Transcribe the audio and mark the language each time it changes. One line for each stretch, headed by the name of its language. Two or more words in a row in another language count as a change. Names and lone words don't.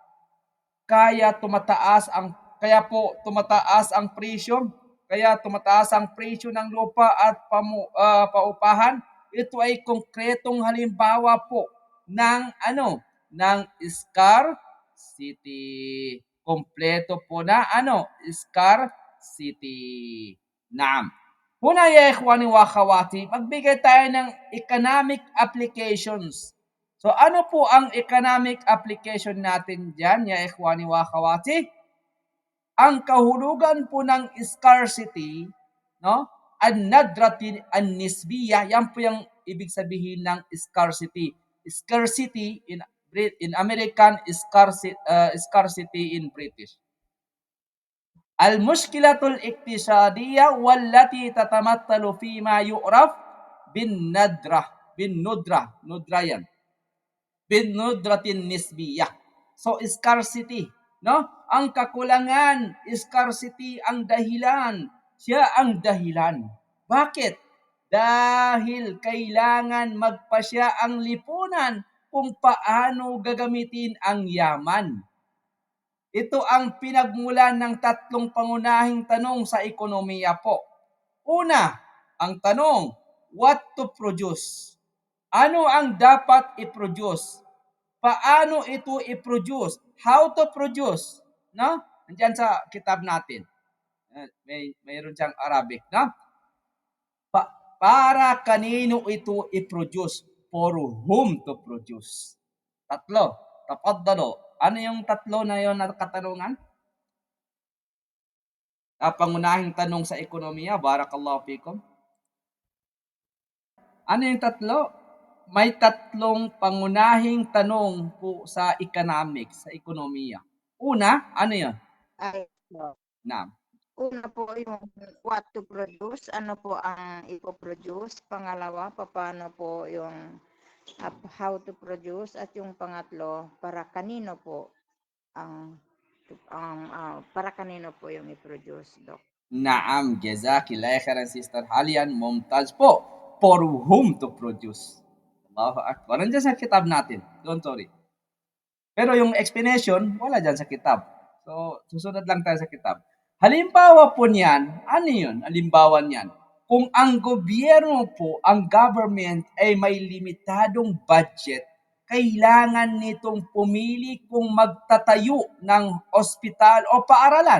Filipino: Kaya po tumataas ang presyo. Kaya tumataas ang presyo ng lupa at paupahan. Ito ay konkretong halimbawa po ng ng scarcity. Kompleto po na scarcity.
Arabic: نعم هنا يا إخواني وأخواتي,
Filipino: magbigay tayo ng
English: economic applications.
Filipino: So ano po ang
English: economic application
Filipino: natin diyan,
Arabic: يا إخواني وأخواتي?
Filipino: Ang kahulugan po ng scarcity, no?
Arabic: الندرة النسبية,
Filipino: yan po yung ibig sabihin ng scarcity.
English: Scarcity in American, scarcity in British.
Arabic: المشكلة الاقتصادية والتي تتمثل فيما يعرف بالندرة yan. بالندرة النسبية.
Filipino: So scarcity, no? Ang kakulangan, scarcity ang dahilan. Siya ang dahilan. Bakit? Dahil kailangan magpasya ang lipunan kung paano gagamitin ang yaman. Ito ang pinagmulan ng tatlong pangunahing tanong sa ekonomiya po. Una, ang tanong,
English: what to produce?
Filipino: Ano ang dapat i-produce? Paano ito i-produce?
English: How to produce? No?
Filipino: Nandiyan sa kitab natin. Mayroon siyang Arabic, no? Para kanino ito i-produce?
English: For whom to produce?
Filipino: Tatlo. Tapaddalo. Ano yung tatlo na yon na katanungan? Pangunahing tanong sa ekonomiya.
Arabic: بارك الله فيكم.
Filipino: Ano yung tatlo? May tatlong pangunahing tanong po sa economics, sa ekonomiya. Una, ano yun? Ay, po. Na, Una po yung
English: what to produce,
Filipino: ano po ang ipoproduce. Pangalawa, paano po yung
English: how to produce.
Filipino: At yung pangatlo, para kanino po para kanino po yung i-produce, Doc?
Arabic: نعم جزاك الله خيرا sister Halian, mumtaz po.
English: For whom to produce?
Arabic: الله أكبر.
Filipino: Nandiyan sa kitab natin.
English: Don't worry.
Filipino: Pero yung explanation, wala dyan sa kitab. So, susunod lang tayo sa kitab. Halimbawa po niyan, ano yun? Halimbawa niyan, kung ang gobyerno po, ang government ay may limitadong budget, kailangan nitong pumili kung magtatayo ng ospital o paaralan.